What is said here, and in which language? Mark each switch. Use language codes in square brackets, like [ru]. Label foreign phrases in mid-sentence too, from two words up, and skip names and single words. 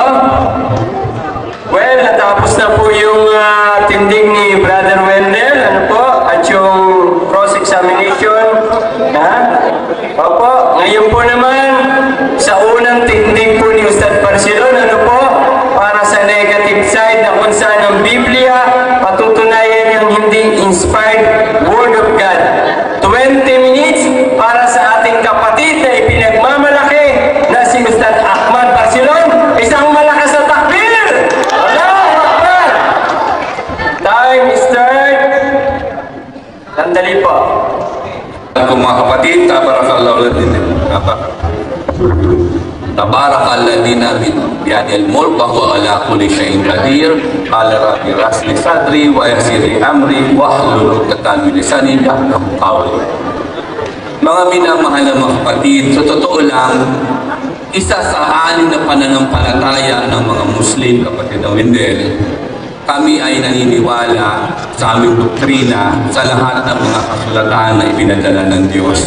[tl] Well, natapos na po yung tindig ni Brother Wendell, ano po, at yung cross-examination. Ha? Opo, ngayon po naman, sa unang tindig po ni Ustad Barcelona, ano po, para sa negative side na kung saan ang Biblia, patutunayan yung hindi [en] inspired Word of God. [tl] 20 minutes para sa ating kapatid na ipinagmamalaki na si Ustad Ahmad Barcelona. Isang malakas na takbir! [ar] الله أكبر! [en] Time start. [tl] Sandali po. Kung mga kapatid, [ar] تبارك الذي بيده الملك وهو على كل شيء قدير. قال رب اشرح لي صدري ويسر لي أمري واحلل عقدة من لساني يفقهوا قولي. [tl] Mga minamahal na mga kapatid, sa totoo lang, isa sa anim na pananampalataya ng mga Muslim, kapatid ng Wendell, kami ay naniniwala sa aming doktrina sa lahat ng mga kasulatan na ipinadala ng Diyos.